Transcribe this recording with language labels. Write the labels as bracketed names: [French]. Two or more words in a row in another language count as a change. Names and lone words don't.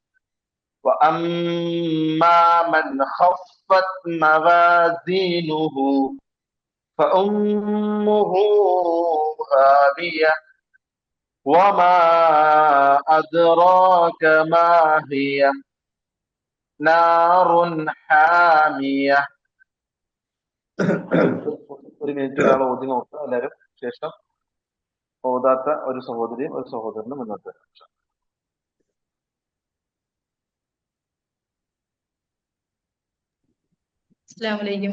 [Arabic] وأما من خفت موازينه فأمه هاوية وما أدراك ما هي نار حامية. [Malayalam] ഒരു മിനിറ്റ് ഒരാൾ ഓതി നോക്കുക എല്ലാവരും. ശേഷം ഓതാത്ത ഒരു സഹോദരിയും ഒരു സഹോദരനും മുന്നോട്ട് വരും. [Arabic] السلام عليكم.